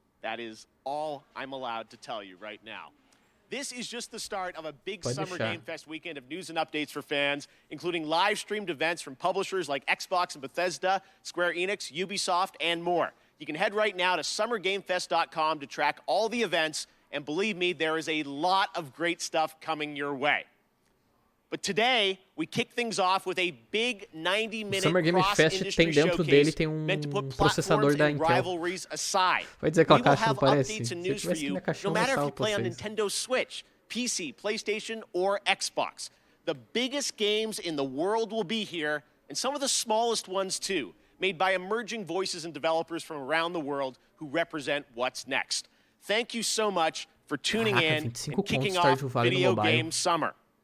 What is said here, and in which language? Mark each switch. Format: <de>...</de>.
<en>That is all I'm allowed to tell you right now. This is just the start of a big Summer Game Fest weekend of news and updates for fans, including live-streamed events from publishers like Xbox and Bethesda, Square Enix, Ubisoft, and more. You can head right now to summergamefest.com to track all the events, and believe me, there is a lot of great stuff coming your way. But today, we kick things off with a big 90-minute</en> <pt>Summer Game Fest tem dentro dele tem processador da Intel. Vai dizer que aquela caixa não parece? Se eu tivesse aqui na caixinha, eu mostrava pra vocês.</pt> <en>Nintendo Switch, PC, PlayStation, or Xbox. The biggest games in the world will be here, and some of the smallest ones too, made by emerging voices and developers from around the world who represent what's next. Thank you so much for tuning in and kicking off Video Game Summer.</en>